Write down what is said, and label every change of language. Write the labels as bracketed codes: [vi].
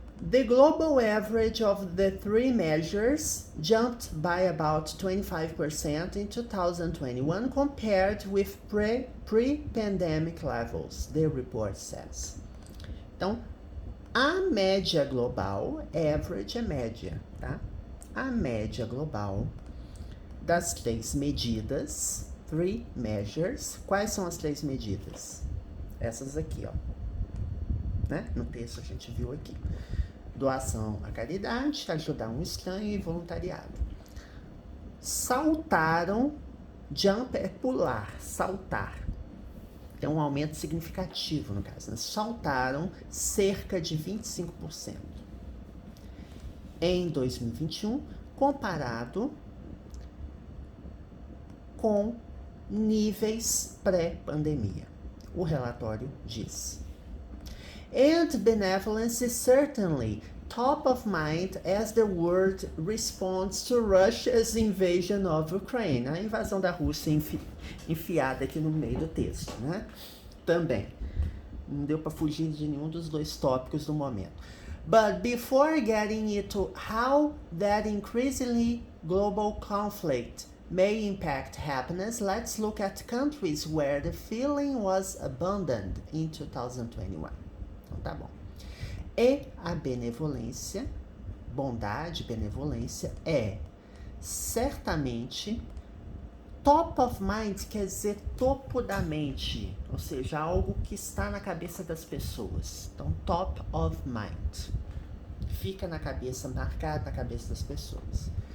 [en] The global average of the three measures jumped by about 25% in 2021 compared with pre-pandemic levels, the report says. [pt] Então, a média global, average é média, tá? A média global das três medidas, [en] three measures. [pt] Quais são as três medidas? Essas aqui, ó. Né? No texto a gente viu aqui. Doação à caridade, ajudar um estranho e voluntariado. Saltaram, jump é pular, saltar. Tem um aumento significativo no caso, né? Saltaram cerca de 25% em 2021, comparado com níveis pré-pandemia. O relatório diz. [en] And benevolence certainly top of mind as the world responds to Russia's invasion of Ukraine. [pt] A invasão da Rússia enfiada aqui no meio do texto, né? Também. Não deu para fugir de nenhum dos dois tópicos do momento. [en] But before getting into how that increasingly global conflict may impact happiness, let's look at countries where the feeling was abandoned in 2021. [pt] Então tá bom. E a benevolência, bondade, benevolência, é certamente top of mind, quer dizer topo da mente, ou seja, algo que está na cabeça das pessoas. Então, top of mind. Fica na cabeça, marcado na cabeça das pessoas.